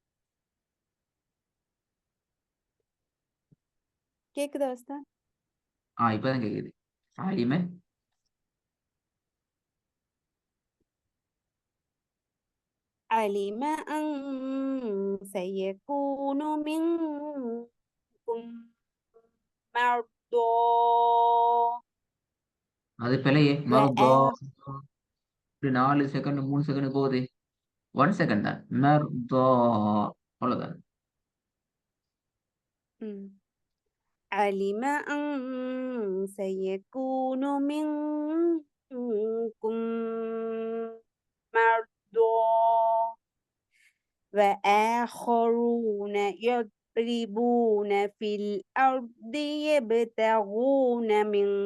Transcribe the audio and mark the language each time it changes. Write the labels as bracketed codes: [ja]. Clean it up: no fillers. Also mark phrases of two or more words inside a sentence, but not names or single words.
[ta] கேக்குதா உஸ்தாத்? இப்பதான் கேக்குது. ஆலிமே [ar] علم أن سيكون منكم مرضى [ta] அது பிழையே மருதா [ar] وآخر [ta] 4 செகண்ட் 3 செகண்ட் போகுது. 1 செகண்ட் தான் மருதா அவ்வளவுதான். [ar] علم أن سيكون منكم مرضى وآخرون يضربون في الأرض يبتغون من